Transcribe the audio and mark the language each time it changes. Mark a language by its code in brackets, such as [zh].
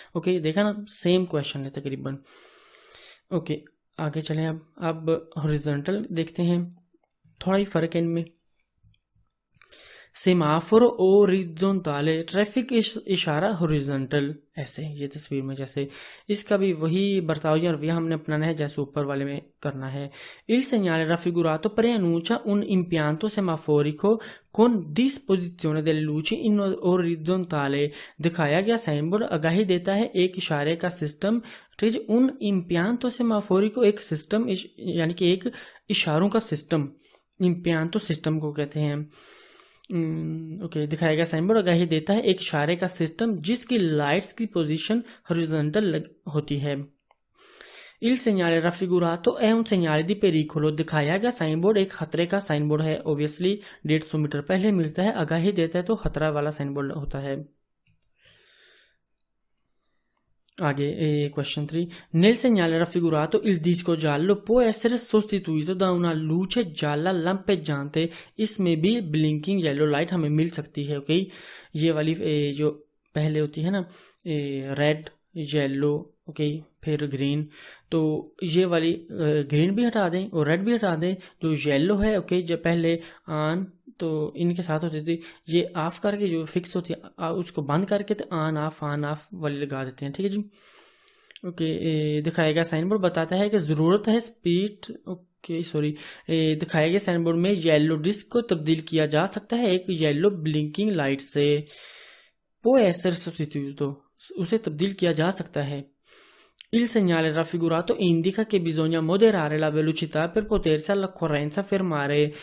[hi] Okay, देखा ना same question है तकरीबन। ओके, आगे चलें अब हॉरिजॉन्टल देखते हैं, थोड़ा ही फर्क है इनमें। सेमाफोर ओरिज़ोंटाले ट्रैफिक इशारा हॉरिजॉन्टल, ऐसे ये तस्वीर में जैसे इसका भी वही बर्ताव या रवैया हमने अपनाना है जैसे ऊपर वाले में करना है। [it] Il segnale raffigurato preannuncia un impianto semaforico con disposizione delle luci in orizzontale, [hi] दिखाया गया साइन बोर्ड आगाही देता है एक इशारे का सिस्टम। ठीक है, उन [it] impianto semaforico [hi] एक सिस्टम यानी कि एक इशारों का सिस्टम, impianto सिस्टम को कहते हैं। ओके, दिखाया गया साइन बोर्ड आगाही देता है एक इशारे का सिस्टम जिसकी लाइट्स की पोजीशन हॉरिजॉन्टल होती है। [it] Il segnale raffigurato è un segnale di pericolo, [hi] दिखाया गया साइन बोर्ड एक खतरे का साइन बोर्ड है। ऑब्वियसली 150 मीटर पहले मिलता है, आगाही देता है तो खतरा वाला साइन बोर्ड होता है। आगे question 3, [it] nel segnale raffigurato il disco giallo può essere sostituito da una luce gialla lampeggiante, [hi] इसमें भी ब्लिंकिंग येलो लाइट हमें मिल सकती है। ओके, ये वाली जो पहले होती है ना रेड येलो ओके फिर ग्रीन, तो ये वाली ग्रीन भी हटा दें और रेड भी हटा दें, जो येलो है ओके जो पहले ऑन तो इनके साथ होती थी, ये ऑफ करके जो फिक्स होती है उसको बंद करके तो ऑन ऑफ वाली लगा देते हैं। ठीक है जी। ओके, दिखाएगा साइन बोर्ड बताता है कि ज़रूरत है स्पीड सॉरी, दिखाया गया साइन बोर्ड में येलो डिस्क को तब्दील किया जा सकता है एक येलो ब्लिंकिंग लाइट से। [it] può essere sostituito, [hi] उसे तब्दील किया जा सकता है। [it] Il segnale raffigurato indica che bisogna moderare la velocità per potersi all'occorrenza fermare।